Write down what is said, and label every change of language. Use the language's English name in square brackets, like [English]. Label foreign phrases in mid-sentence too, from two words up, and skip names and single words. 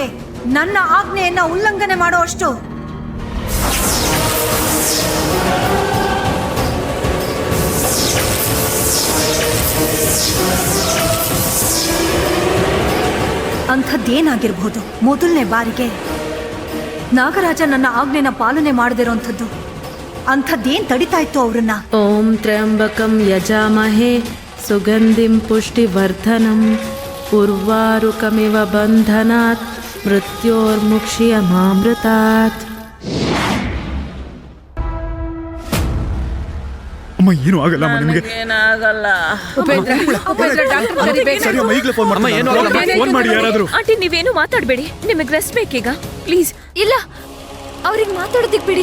[Kannada] ನನ್ನ ಆಜ್ಞೆಯನ್ನ ಉಲ್ಲಂಘನೆ ಮಾಡುವಷ್ಟು? ಅಂಥದ್ದೇನಾಗಿರ್ಬೋದು? ಮೊದಲನೇ ಬಾರಿಗೆ ನಾಗರಾಜ ನನ್ನ ಆಜ್ಞೆನ ಪಾಲನೆ ಮಾಡದಿರೋಂಥದ್ದು. ಅಂಥದ್ದೇನ್ ತಡಿತಾ ಇತ್ತು ಅವ್ರನ್ನ? [Sanskrit] ಓಂ ತ್ರ್ಯಂಬಕಂ ಯಜಾಮಹೇ ಸುಗಂಧಿಂ ಪುಷ್ಟಿವರ್ಧನಂ ಉರ್ವಾರುಕಮಿವ ಬಂಧನಾತ್ ಮೃತ್ಯೋರ್ಮುಕ್ಷ್ಯಮಾಮೃತಾತ್. [Kannada] ಅಮ್ಮ, ಏನು ಆಗಲ್ಲ ಅಮ್ಮ ನಿಮಗೆ. ಏನಾಗಲ್ಲ. ಉಪೇಂದ್ರ, ಡಾಕ್ಟರ್ ಕರಿಬೇಕು. ಸರಿ ಅಮ್ಮ, ಈಗಲೇ ಫೋನ್ ಅಮ್ಮ, ಏನು ಆಗಲ್ಲ. ಮಾಡ್ತೀನಿ. ಫೋನ್ ಮಾಡಿ ಯಾರಾದ್ರೂ. ಆಂಟಿ, ನೀವೇನು ಮಾತಾಡಬೇಡಿ. ನಿಮಗೆ ರೆಸ್ಟ್ ಬೇಕೀಗ, ಪ್ಲೀಸ್. ಇಲ್ಲ, ಅವ್ರಿಗೆ ಮಾತಾಡೋದಿಕ್ ಬಿಡಿ.